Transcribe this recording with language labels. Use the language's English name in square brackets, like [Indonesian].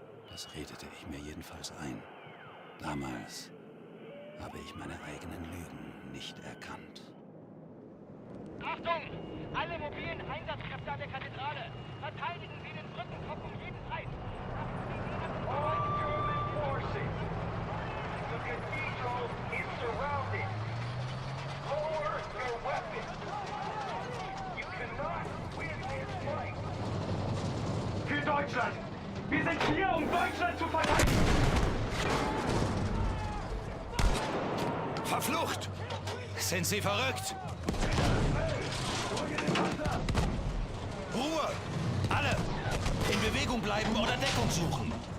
[German] Das redete ich mir jedenfalls ein. Damals habe ich meine eigenen Lügen nicht erkannt. Achtung! Alle mobilen Einsatzkräfte an der Kathedrale! Verteidigen Sie den Brückenkopf um jeden Preis! [English] All German forces! The cathedral is surrounded! Lower your weapons! You cannot win this fight! [German] Für Deutschland! Wir sind hier, um Deutschland zu verteidigen! Verflucht! Sind Sie verrückt? Ruhe! Alle! In Bewegung bleiben oder Deckung suchen!